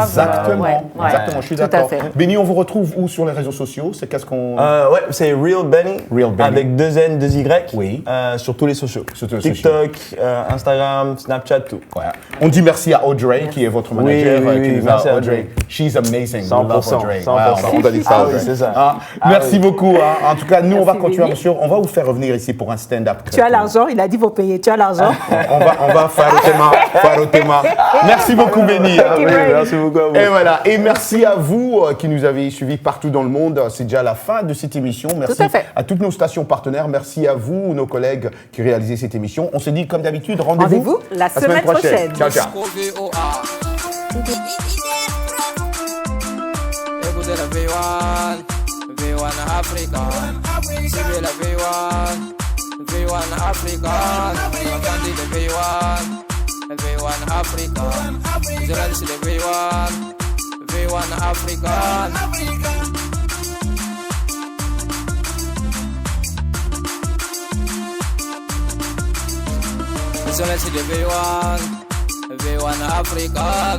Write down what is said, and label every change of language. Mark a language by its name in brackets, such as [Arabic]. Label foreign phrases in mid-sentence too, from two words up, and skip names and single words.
[French] Exactement. Exactement. Je suis d'accord. Benny, on vous retrouve où sur les réseaux sociaux? C'est qu'est-ce qu'on? Ouais, c'est Real Benny. Avec 2 N, 2 Y. Oui. Sur tous les sociaux. TikTok, Instagram, Snapchat, tout. Ouais. On dit merci à Audrey qui est votre manager. Merci à Audrey. [English] She's amazing. [French] 100%. On doit dire ça, Audrey. C'est ça. Merci beaucoup. En tout cas, nous, on va continuer, monsieur. On va vous faire revenir ici pour un stand-up. Tu as l'argent, il a dit vous payer. Tu as l'argent. On va faire au thème. Merci beaucoup, Benny. Merci beaucoup à vous. Et voilà. Et merci à vous qui nous avez suivis partout dans le monde. C'est déjà la fin de cette émission. Merci à toutes nos stations partenaires. Merci à vous, nos collègues qui réalisaient cette émission. On se dit, comme d'habitude, rendez-vous la semaine prochaine. Ciao, ciao. Écoutez la V1, V1 Africa. Suivez la V1, V1 Africa. Entendez le V1, V1 Africa. Je lance le V1, V1 Africa. Je lance le V1, V1 African.